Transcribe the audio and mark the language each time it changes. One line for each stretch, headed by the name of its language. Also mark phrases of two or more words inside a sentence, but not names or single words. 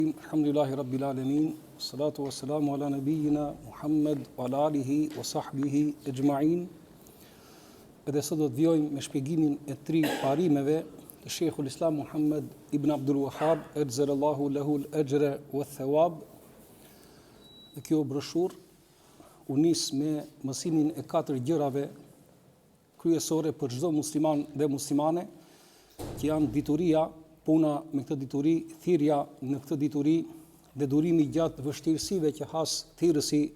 Arabic: الحمد لله رب العالمين الصلاة والسلام على نبينا محمد وعلى آله وصحبه أجمعين.
Albanian: Edhe sot do të vjojmë me shpjegimin e 3 parimeve të Sheikhul Islam Muhammad ibn Abdul Wahhab,
Arabic: أجزل الله له الأجر والثواب.
Albanian: Dhe kjo broshur u nis me mësimin e 4 gjërave kryesore për çdo musliman dhe muslimane, që janë dituria, puna me këtë dituri, thirrja në këtë dituri dhe durimi gjatë vështirësive që has thirrësi.